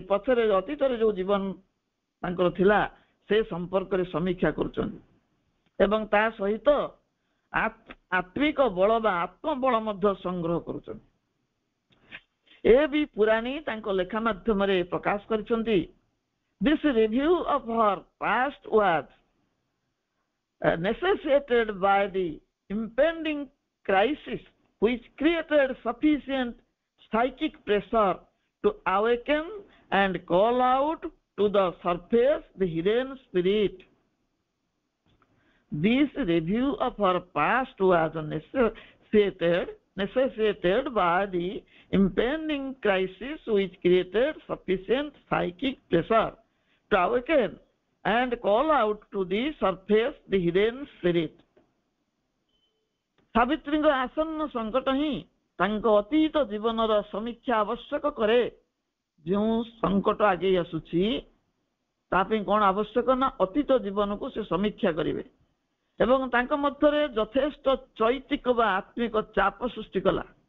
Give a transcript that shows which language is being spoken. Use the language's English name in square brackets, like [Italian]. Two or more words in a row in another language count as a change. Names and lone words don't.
[Odia] ପଛରେ ଅତୀତରେ ଯୋଉ ଜୀବନ ତାଙ୍କର ଥିଲା ସେ ସମ୍ପର୍କରେ ସମୀକ୍ଷା କରୁଛନ୍ତି ଏବଂ ତା ସହିତ ଆତ୍ମିକ ବଳ ବା ଆତ୍ମବଳ ମଧ୍ୟ ସଂଗ୍ରହ କରୁଛନ୍ତି। ଏ ବି ପୁରାଣୀ ତାଙ୍କ ଲେଖା ମାଧ୍ୟମରେ ପ୍ରକାଶ କରିଛନ୍ତି। [English] This review of her past was necessitated by the impending crisis which created sufficient psychic pressure to awaken and call out to the surface the hidden spirit. This review of her past was necessitated by the impending crisis which created sufficient psychic pressure to awaken and call out to the surface the hidden spirit. [Odia] ସାବିତ୍ରୀଙ୍କ ଆସନ୍ନ ସଙ୍କଟ ହିଁ ତାଙ୍କ ଅତୀତ ଜୀବନର ସମୀକ୍ଷା ଆବଶ୍ୟକ କରେ। ଯେଉଁ ସଙ୍କଟ ଆଗେଇ ଆସୁଛି ତା ପାଇଁ କଣ ଆବଶ୍ୟକ ନା ଅତୀତ ଜୀବନକୁ ସେ ସମୀକ୍ଷା କରିବେ ଏବଂ ତାଙ୍କ ମଧ୍ୟରେ ଯଥେଷ୍ଟ ଚୈତିକ ବା ଆତ୍ମିକ ଚାପ ସୃଷ୍ଟି କଲା।